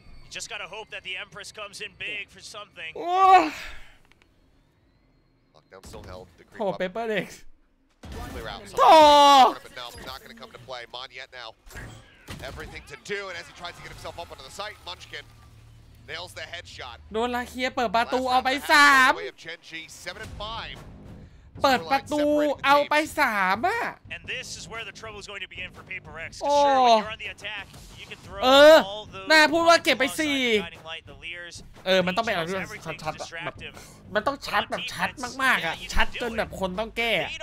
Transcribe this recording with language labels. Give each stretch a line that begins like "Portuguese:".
English: just gotta hope that the Empress comes in big for something.
Thai: โอ้เปเปอร์เด็กโธ่
English: Everything to do, and as he tries to get himself up onto the site, Munchkin nails the headshot.
Thai: โดนลาเคียเปิดประตูเอาไป3เปิดประตูเอาไป3อ่ะ
English: And this is where the trouble is going to begin for PRX. Sure, when you're on the attack, you can throw all those.
Thai: น่าพูดว่าเก็บไป4มันต้องเป็นอะไรที่ชัดๆแบบมันต้องชัดแบบชัดมากๆอ่ะชัดจนแบบคนต้องแก้